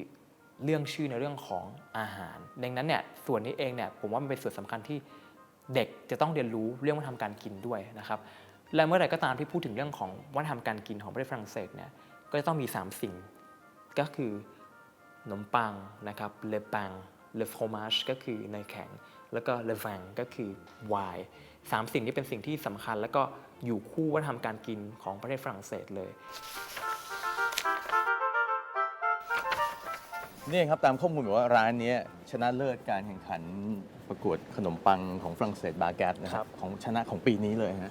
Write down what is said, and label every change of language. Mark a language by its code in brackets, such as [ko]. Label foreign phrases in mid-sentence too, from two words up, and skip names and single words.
[th] เรื่องชื่อในเรื่องของอาหารดังนั้นเนี่ยส่วนนี้เองเนี่ยผมว่ามันเป็นส่วนสำคัญที่เด็กจะต้องเรียนรู้เรื่องวัฒนธรรมการกินด้วยนะครับและเมื่อไหร่ก็ตามที่พูดถึงเรื่องของวัฒนธรรมการกินของประเทศฝรั่งเศสเนี่ยก็จะต้องมี3สิ่งก็คือขนมปังนะครับ [fr] le pain le fromage [th] ก็คือเนยแข็งแล้วก็ [fr] le vin [th] ก็คือไวน์3สิ่งนี้เป็นสิ่งที่สำคัญแล้วก็อยู่คู่วัฒนธรรมการกินของประเทศฝรั่งเศสเลย นี่ครับตามข้อมูลบอกว่าร้านนี้ชนะเลิศการแข่งขันประกวดขนมปังของฝรั่งเศสบาแกตนะครับของชนะของปีนี้เลยฮะ